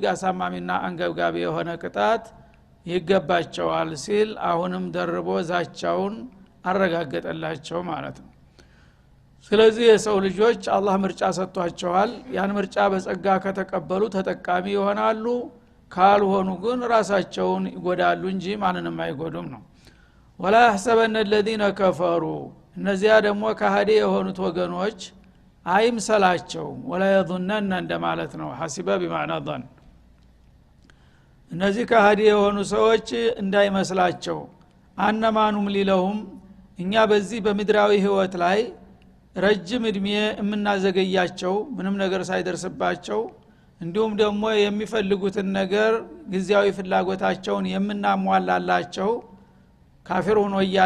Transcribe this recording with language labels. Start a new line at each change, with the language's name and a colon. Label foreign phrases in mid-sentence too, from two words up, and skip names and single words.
Amharic: አሳማሚና አንገብጋቢ የሆነ ቅጣት ይገባቸዋል ሲል አሁንም ደርቦ ዛቻውን አረጋገጠላቸው ማለት ነው። ስለዚህ የሰው ልጆች አላህ ምርጫ ሰጥቷቸዋል። ያን ምርጫ በጸጋ ከተቀበሉ ተጠቃሚ ይሆናሉ፣ ካልሆኑ ግን ራሳቸውን ይጎዳሉ እንጂ ማንንም አይጎዱም ነው።
Arabic: ولا يحسبن الذين كفروا
Amharic: እነዚያ ደግሞ ከሃዲ የሆኑት ወገኖች አይምሰላቸው።
Arabic: ولا يظنن
Amharic: እንደማለት ነው።
Arabic: حسب بمعنى ظن።
Amharic: እነዚህ ከሃዲ የሆኑ ሰዎች እንዳይመስላቸው
Arabic: أنما نملي لهم
Amharic: እኛ በዚህ በምድራዊ ህይወት ላይ ረጅም እድሜ የምናዘገያቸው ምንም ነገር ሳይደርስባቸው እንዲሁም ደግሞ የሚፈልጉትን ነገር ግዚያዊ ፍላጎታቸውን የምናሟላላቸው ካፊር ሆኖ ያለ